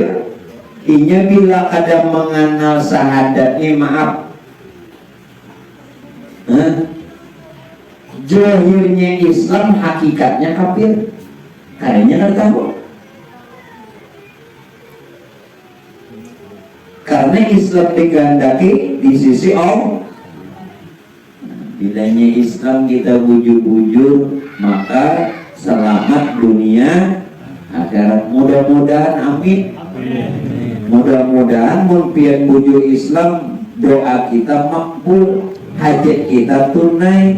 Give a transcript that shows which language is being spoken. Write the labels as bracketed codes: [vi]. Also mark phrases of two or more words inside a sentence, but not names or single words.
[bjn] Inya bila ada mengenal syahadat ini, maaf, johirnya Islam, hakikatnya kafir. [id] Kayaknya kan tahu. Karena Islam dikehendaki di sisi Allah. [bjn] Bilanya Islam kita bujur-bujur, maka selamat dunia akhirat. [id] Mudah-mudahan, amin. [bjn] Mudah-mudahan mimpian bujur Islam, doa kita makbul, hajat kita tunai.